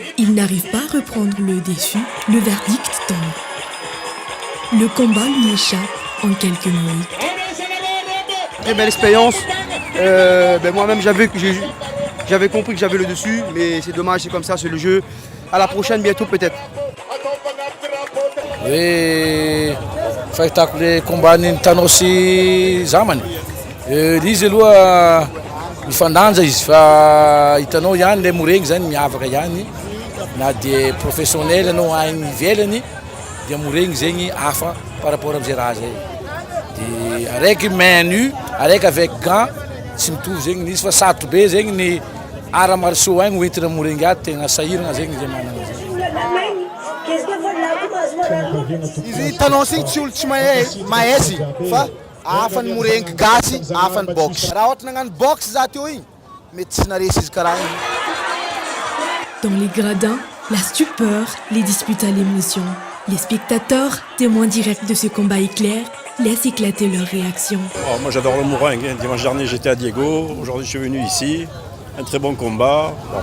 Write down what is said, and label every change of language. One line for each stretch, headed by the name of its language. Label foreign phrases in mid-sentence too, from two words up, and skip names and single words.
French: Il n'arrive pas à reprendre le défi, le verdict tombe. Le combat lui échappe en quelques minutes. Très belle expérience. Moi-même, j'avais compris que j'avais le dessus, mais c'est dommage, c'est comme ça, c'est le jeu. À la prochaine, bientôt peut-être.
Malagasy: Hoe fahitako le combat-ny Thanos sy Zamany. Izy aloha mifandanja izy fa hitanao ihany le moregny zany miavaka ihany na dia professionnel anao agny ivelany dia moregny zegny hafa
French: par rapport
Malagasy: am'zay raha zay. Dia araiky
French: main nue,
Malagasy: araiky
French: avec gants
Malagasy: tsy mitovy zegny izy fa sarotra be zegny ny
French: art martiaux
Malagasy: agny hoentina moregny ato tegna sahirana zegny zay manana zay. Izy Thanos igny tsy olo tsy mahezy fa hafa ny morengy gasy, hafa ny box. Raha ohatra nagnano box za teo igny,
French: Dans les gradins, la stupeur, les disputes à l'émotion. Les spectateurs, témoins directs de ce combat éclair, laissent éclater leurs réactions. Oh, moi j'adore le mouringue. Dimanche dernier j'étais à Diego, aujourd'hui je suis venu ici. Un très bon combat. Bon.